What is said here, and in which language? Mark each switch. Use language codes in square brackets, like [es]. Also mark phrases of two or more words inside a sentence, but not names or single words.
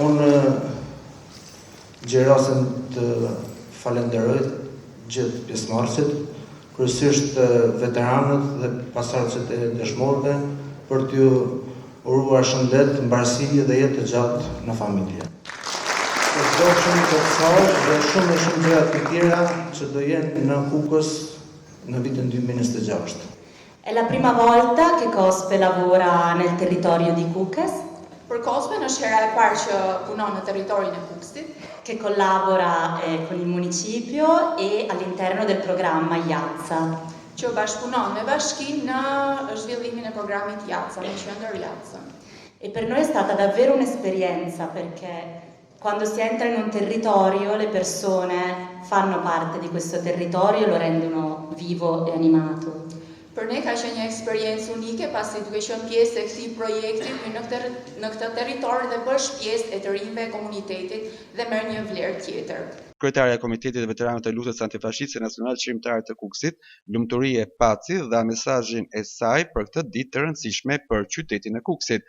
[sq] Unë gjerasen të falenderoj gjithë pjesëmarrësit, kryesisht veteranët dhe pasardhësit e dëshmorëve për t'ju uruar shëndet, mbarësi dhe jetë të gjatë në familje. Do shumë të kësaj dhe shumë gjëra të tjera që do jenë në Kukës në vitin 2026. [it] È la prima volta che COSPE lavora nel territorio di Kukës. [sq] Për COSPE është hera e parë që punon në territorin e Kukësit, [it] che collabora con il municipio e all'interno del programma IADSA. [sq] Që bashkëpunon me bashkinë në zhvillimin e programit IADSA, në qendër IADSA. [it] E per noi è stata davvero un'esperienza perché quando si entra in un territorio le persone fanno parte di questo territorio e lo rendono vivo e animato. [sq] Për ne ka qenë një eksperiencë unike pasi duke qenë pjesë e këtij projekti në këtë territor dhe bësh pjesë e të rinjve e komunitetit dhe merr një vlerë tjetër. Kryetaria e Komitetit të Veteranëve të Luftës Antifashiste Nacionale Çlimtare të Kukësit, Lumturie Paci, dha mesazhin e saj për këtë ditë të rëndësishme për qytetin e Kukësit.